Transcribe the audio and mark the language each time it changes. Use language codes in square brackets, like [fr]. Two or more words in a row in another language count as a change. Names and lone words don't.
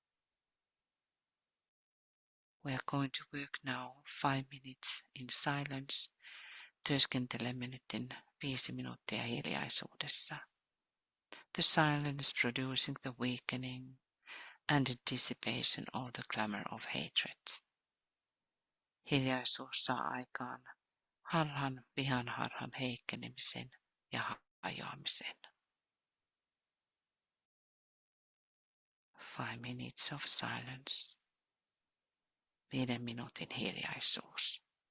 [en] We are going to work now 5 minutes in silence. [fi] Työskentelemme nyt 5 minuuttia hiljaisuudessa. [en] The silence producing the weakening and the dissipation of the glamour of hatred. [fi] Hiljaisuus saa aikaan vihan harhan heikkenemisen ja hajoamisen. [en] 5 minutes of silence. [fi] 5 minuutin hiljaisuus.